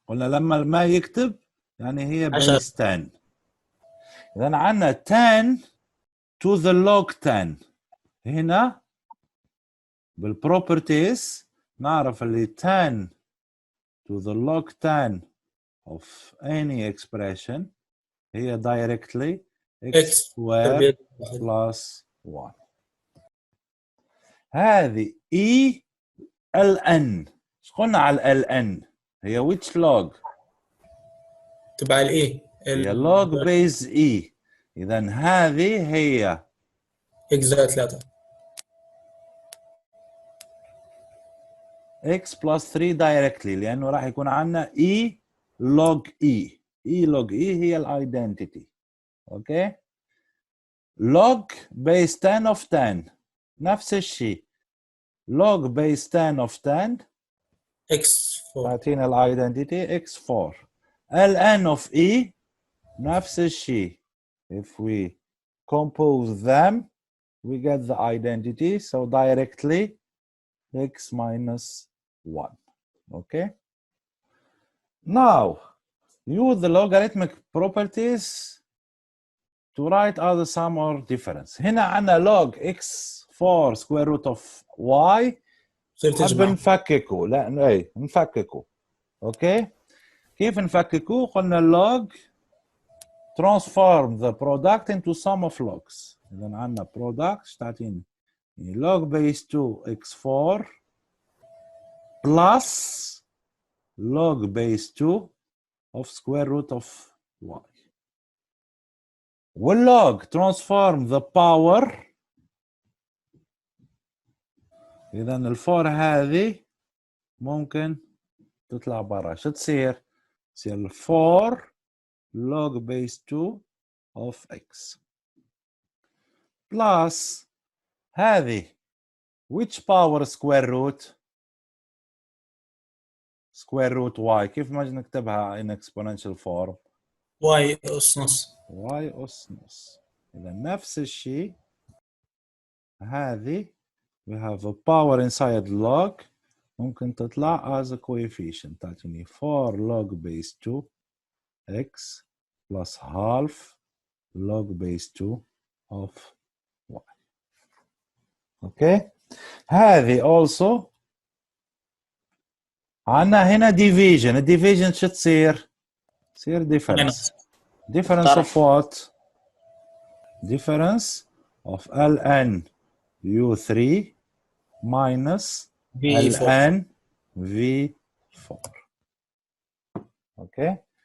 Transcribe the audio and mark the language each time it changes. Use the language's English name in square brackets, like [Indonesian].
[Arabic] قلنا لما ما يكتب يعني هي base 10. إذا عندنا [English] 10 to the log 10. [Arabic] هنا بالproperties نعرف اللي [English] 10 to the log 10 of any expression [Arabic] هي [English] directly x squared plus 1. [Arabic] هذه e ln. ايش قلنا على ln؟ هي [English] which log؟ [Arabic] تبع الاي هي [English] log base e. [Arabic] اذا هذه هي x زائد 3 [English] x plus 3 directly [Arabic] لانه راح يكون عندنا [English] e log e. e log e [Arabic] هي الايدنتيتي. اوكي، [English] log base 10 of 10 [Arabic] نفس الشيء، [English] log base 10 of 10 x4 [Arabic] تعطينا الايدنتيتي x4. [English] ln of e [Arabic] نفس الشيء. [English] If we compose them we get the identity, so directly x minus 1. Okay, now use the logarithmic properties to write either sum or difference. [Arabic] هنا عندنا log x4 square root of y. حاب نفككه، لا اي نفككه. اوكي، كيف نفككوه؟ قلنا [English] log transform the product into sum of logs. [Arabic] إذا عندنا [English] product [Arabic] ايش تعطيني؟ [English] log base 2 x4 plus log base 2 of square root of y. والlog transform the power. [Arabic] إذا الفور هذه ممكن تطلع برا. شو تصير؟ تصير [English] 4 log base 2 of x plus [Arabic] هذه [English] which power square root y. [Arabic] كيف ما نكتبها [English] in exponential form؟ [Arabic] واي أس نص. y أس نص. إذا نفس الشيء هذه [English] we have a power inside log [Arabic] ممكن تطلع [English] as a coefficient. [Arabic] تعطيني [English] 4 log base 2 x plus half log base 2 of y. [Arabic] اوكي. هذه [English] also [Arabic] عندنا هنا division. الديفيجن شو تصير؟ تصير difference. [English] difference of what؟ difference of ln u3 minus ln v4. [Arabic] اوكي.